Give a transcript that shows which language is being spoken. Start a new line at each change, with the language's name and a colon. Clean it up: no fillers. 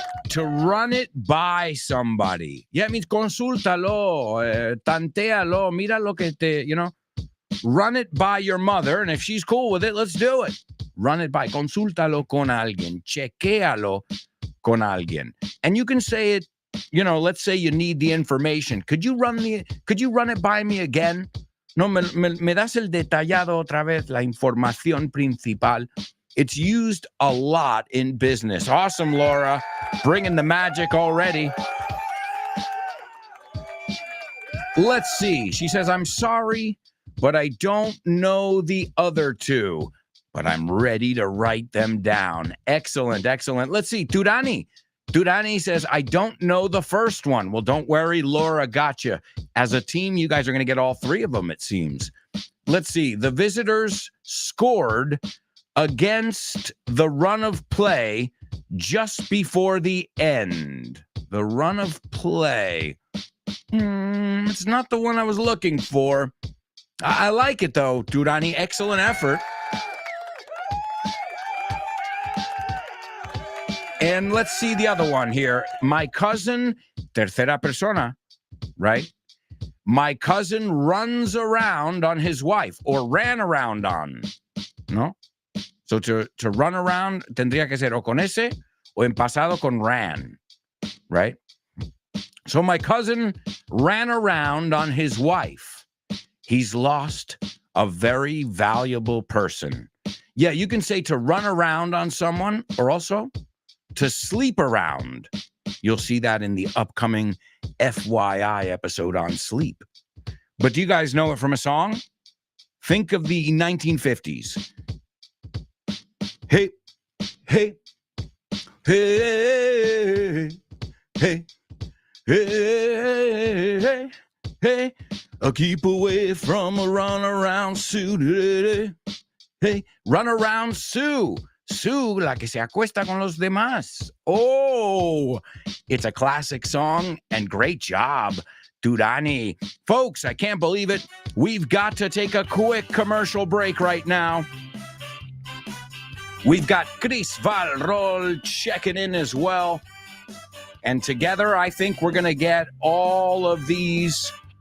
English: To run it by somebody. Yeah, it means
Spanish: consúltalo, tantéalo, mira lo que
English: run it by your mother, and if she's cool with it, let's do it. Run it by,
Spanish: consúltalo con alguien, chequéalo con alguien.
English: And you can say it, let's say you need the information. Could you run it by me again?
Spanish: No, me das el detallado otra vez, la información principal.
English: It's used a lot in business. Awesome, Laura. Bringing the magic already. Let's see. She says, I'm sorry, but I don't know the other 2, but I'm ready to write them down. Excellent. Let's see. Turani says, I don't know the first one. Well, don't worry. Laura got you. As a team, you guys are going to get all 3 of them, it seems. Let's see. The visitors scored against the run of play just before the end. The run of play. It's not the one I was looking for. I like it, though, Durani. Excellent effort. And let's see the other one here. My cousin,
Spanish: tercera persona,
English: right? My cousin runs around on his wife, or ran around on, ¿no? So to run around,
Spanish: tendría que ser o con ese o en pasado con ran, right?
English: So my cousin ran around on his wife. He's lost a very valuable person. Yeah, you can say to run around on someone, or also to sleep around. You'll see that in the upcoming FYI episode on sleep. But do you guys know it from a song? Think of the 1950s. Hey, hey, hey, hey, hey, hey, I'll keep away from a runaround Sue. Hey, runaround Sue.
Spanish: Sue, la que se acuesta con los demás.
English: Oh, it's a classic song, and great job, Durani. Folks, I can't believe it. We've got to take a quick commercial break right now. We've got Chris Valrol checking in as well. And together, I think we're going to get all of these